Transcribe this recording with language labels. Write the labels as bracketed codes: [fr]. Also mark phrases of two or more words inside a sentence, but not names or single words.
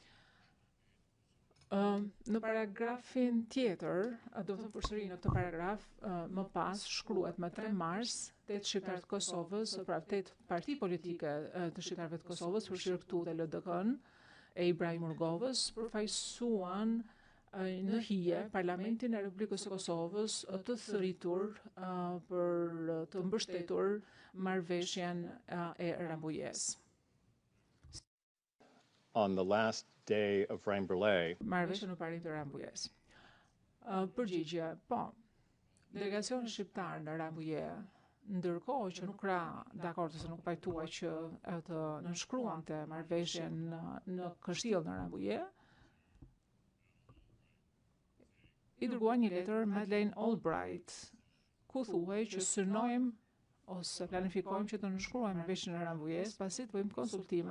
[sq] Në paragrafin tjetër, do të përsëri në këtë paragraf, më pas shkruhet më 3 mars, 8 shqiptarë të Kosovës, pra 8 parti politike të shqiptarëve të Kosovës, përfshirë këtu dhe LDK-n e Ibrahim Urgovës, përfaqësuan në hije Parlamentin e Republikës së Kosovës të thëritur për të mbështetur marrëveshjen e Rambujës. [en] On the last day of Rambouillet, [sq] Marrëveshja në parim të Rambujës. Përgjigje, po, delegacioni shqiptar në Rambujë, ndërkohë që nuk ra dakord ose nuk pajtua që të nënshkruante marrëveshjen në Kështjell në Rambujë, i dërguan një letër Madeleine Albright, ku thuhej që synojmë ose planifikojmë që të nënshkruajmë marrëveshjen në Rambujës, pasi të bëjmë konsultime.